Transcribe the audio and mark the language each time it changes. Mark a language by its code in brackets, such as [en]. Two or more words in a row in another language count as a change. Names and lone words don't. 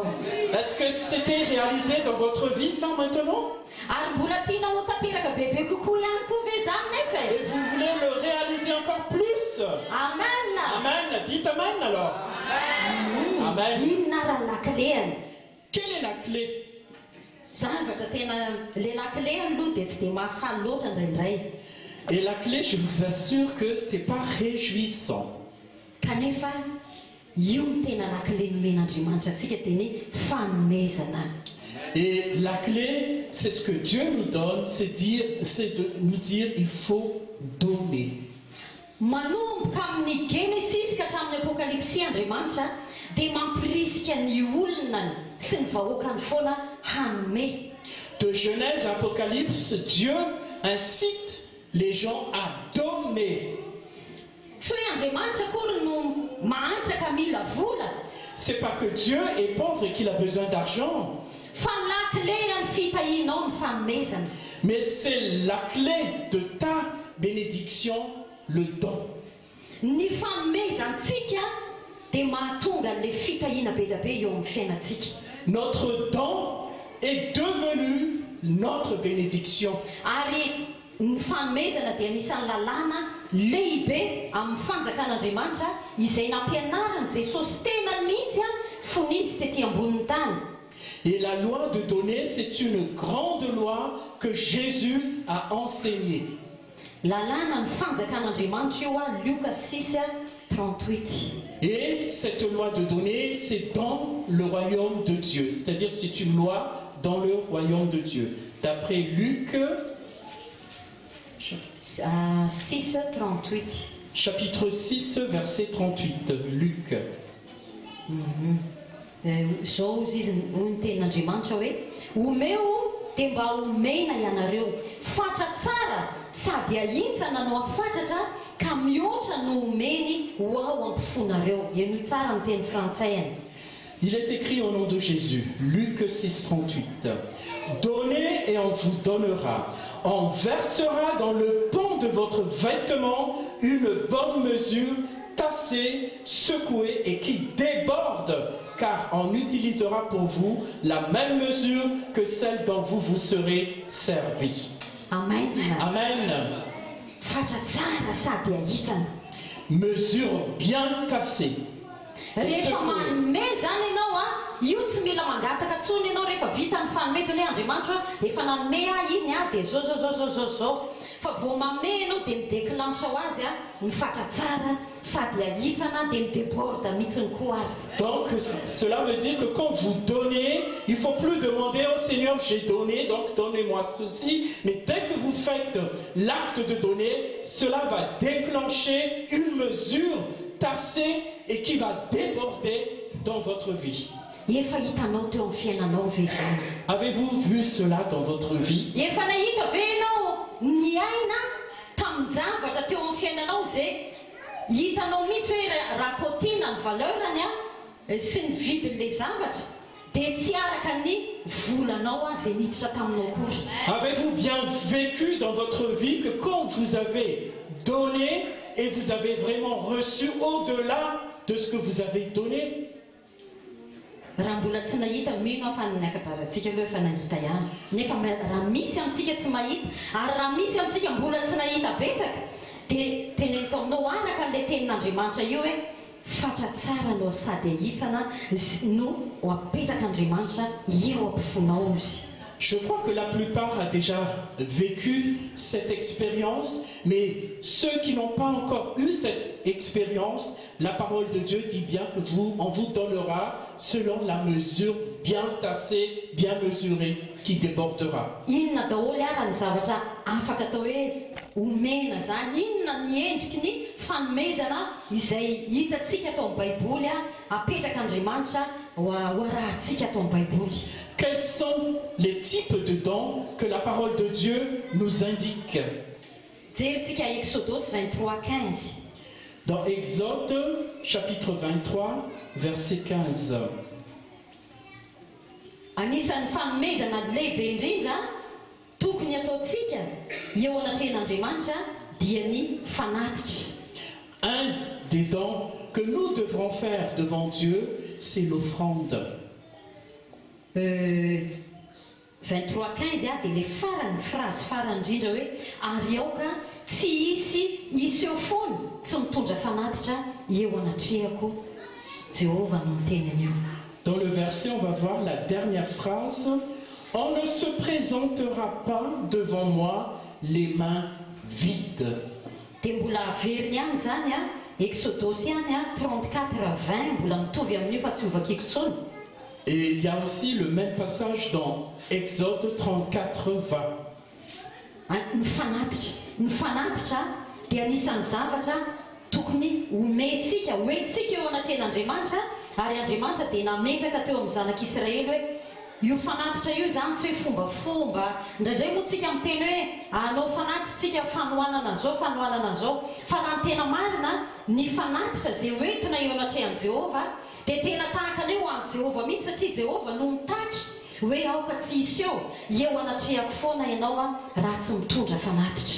[fr] Est-ce que c'était réalisé dans votre vie ça maintenant? [mg] Ary mbola tianao tanteraka bebe kokoa ihany koa ve zany nefa? [fr] Et vous voulez le réaliser encore plus? Amen. Amen. Dites Amen alors. Amen. [mg] Inona raha lakileny? [fr] Quelle est la clé? [mg] Zavatra tena le lakile aloha dia tsy dia mahafaly loatra indraindray. [fr] Et la clé, je vous assure que c'est pas réjouissant. [mg] Kanefa io ny tena lakile nomen'Andriamanitra antsika dia ny fanomezana. [fr] Et la clé, c'est ce que Dieu nous donne, c'est de nous dire il faut donner. [mg] Manomboka amin'ny Genesis ka hatramin'ny Apokalypsy Andriamanitra dia mampirisika ny olona sy ny vahoakany foana hanome. [fr] De Genèse à Apocalypse, Dieu incite les gens à donner. [mg] Tsy hoe Andriamanitra akory no mahantraka mila vola. [fr] C'est pas que Dieu est pauvre et qu'il a besoin d'argent. [mg] Fa lakile ny fitahianao ny fanomezana. [fr] Mais c'est la clé de ta bénédiction, le don. [mg] Ny fanomezantsika dia mahatonga le fitahiana be dia be eo amin'ny fiainantsika. [fr] Notre don est devenu notre bénédiction. [mg] Ary ny fanomezana dia anisan'ny lalàna lehibe amin'ny fanjakan'Andriamanitra izay nampianarany Jesosy tena mihitsy fonitsy tetỳ ambonin'ny tany. [fr] Et la loi de donner, c'est une grande loi que Jésus a enseignée. [mg] Lalàna ny fanjakan'Andriamanitra io Luka 6:38. [fr] Et cette loi de donner, c'est dans le royaume de Dieu. C'est-à-dire c'est une loi dans le royaume de Dieu. D'après Luc, 6:38. chapitre 6, verset 38. Luc. [mg] Zao izy ny tenin'Andriamanitra hoe omeo dia mba omena ianareo fatra tsara sady ahintsana no afatratra ka mihoatra no omeny ho ao ampifonareo. Eno tsara ny teny frantsay. [fr] Il est écrit au nom de Jésus, Luc 6, 38. Donnez et on vous donnera. On versera dans le pan de votre vêtement une bonne mesure, tassée, secouée et qui déborde, car on utilisera pour vous la même mesure que celle dont vous vous serez servi. Amen. Amen. [mg] Fatra tsara sady ahitsana. [fr] Mesure bien tassée. [mg] Rehefa manome zany ianao a, io tsy mila mangataka tsony ianao rehefa vita ny fanomezana hoe Andriamanitra efa nanome iny a dia zao. Fa vao manome ianao dia midéclenche ho azy a, mifatra tsara sady ahitsana dia midéborde mihitsiny koa ary. [fr] Donc cela veut dire que quand vous donnez, il ne faut plus demander au Seigneur, j'ai donné, donc donnez-moi ceci. Mais dès que vous faites l'acte de donner, cela va déclencher une mesure tassée et qui va déborder dans votre vie. [mg] Efa hitanao teo amin'ny fiainanao ve zany? [fr] Avez-vous vu cela dans votre vie? [mg] Efa nahita ve ianao ny aina tamin'ny zavatra teo amin'ny fiainanao zay hitanao mihitsy hoe rakotina ny valeurany a sy ny vidin'ilay zavatra dia tsy araka ny volanao a zay niditra taminao kory. [fr] Avez-vous bien vécu dans votre vie que quand vous avez donné et vous avez vraiment reçu au-delà de ce que vous avez donné? [mg] Raha mbola tsy nahita mino fa ny ankabeazantsika aloha efa nahita ihany, nefa raha misy amintsika tsy mahita ary raha misy amintsika mbola tsy nahita betsaka dia teneniko aminao araka n'ilay tenin'Andriamanitra io hoe fatra tsara no sady ahitsana no ho apetraka Andriamanitra eo ampofonao izy. [fr] Je crois que la plupart a déjà vécu cette expérience, mais ceux qui n'ont pas encore eu cette expérience, la parole de Dieu dit bien que on vous donnera selon la mesure bien tassée, bien mesurée, qui débordera. [mg] Inona daholo ara ny zavatra afaka atao hoe omena zany, inona ny endriky ny fanomezana izay hitantsika atao amin'ny Baiboly apetraka Andriamanitra ho arahantsika atao amin'ny Baiboly. [fr] Quels sont les types de dons que la parole de Dieu nous indique? [mg] Jerentsika Exodus 23:15. [fr] Dans Exode, chapitre 23, verset 15. [mg] Anisan'ny fanomezana lehibe indrindra tokony ataontsika eo anatrehan'Andriamanitra dia ny fanatitra. [fr] Un des dons que nous devrons faire devant Dieu, c'est l'offrande. [mg] 23:15 dia le farany phrase farany indrindra hoe ary aoka tsy isy eo foana tsy mitondra fanatitra eo anatrehako Jéhovah no miteny an'io. [fr] Dans le verset, on va voir la dernière phrase. On ne se présentera pas devant moi les mains vides. [mg] Dia mbola averiny ihany zany Exodus ihany 34:20 mbola mitovy amin'io fa tsy ovakiko tsony. [fr] Et il y a aussi le même passage dans Exode 34:20. [mg] Ny fanatitra dia anisan'ny zavatra tokony homentsika eo anatrehan'Andriamanitra ary Andriamanitra dia nametraka teo amin'ny zanak'Israely hoe io fanatitra io zany tsy hoe fombafomba. Indraindray moa tsika miteny hoe anao fanatitra tsika fanohanana zao fa raha ny tena marina ny fanatitra zay hoentina eo anatrehan'i Jéhovah dia tena tahaka an'io ho an'i Jéhovah mihitsy satria Jéhovah no mitaky hoe aoka tsy hisy eo anatrehako foana ianao raha tsy mitondra fanatitra.